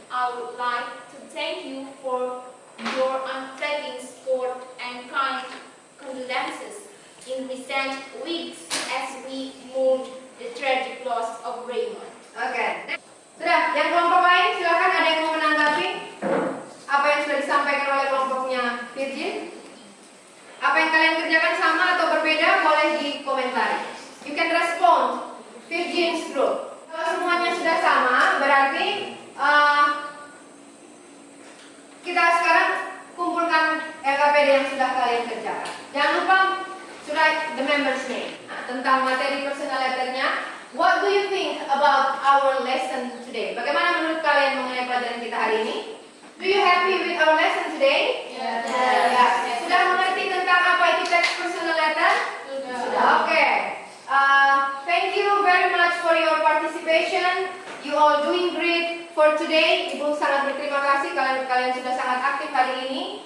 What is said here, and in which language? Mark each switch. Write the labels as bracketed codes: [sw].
[en] I would like to thank you for your unfailing support and kind condolences in recent weeks as we mourn the tragic loss of Raymond. Oke. [id] Sudah, yang kelompok lain silakan, ada yang mau menanggapi apa yang sudah disampaikan oleh kelompoknya Virgin? Apa yang kalian kerjakan sama atau berbeda? Boleh dikomentari. [en] You can respond Virgin's group. [id] Kalau semuanya sudah sama, berarti kita sekarang kumpulkan LKPD yang sudah kalian kerjakan. Jangan lupa [en] to write the member's name. [id] Nah, tentang materi personal letternya. [en] What do you think about our lesson today? [id] Bagaimana menurut kalian mengenai pelajaran kita hari ini? [en] Do you happy with our lesson today? Yes. [id] Ya. Sudah mengerti tentang apa itu teks personal letter? Sudah. Oke. [en] Thank you very much for your participation. You all doing great for today. [id] Ibu sangat berterima kasih kalian sudah sangat aktif hari ini.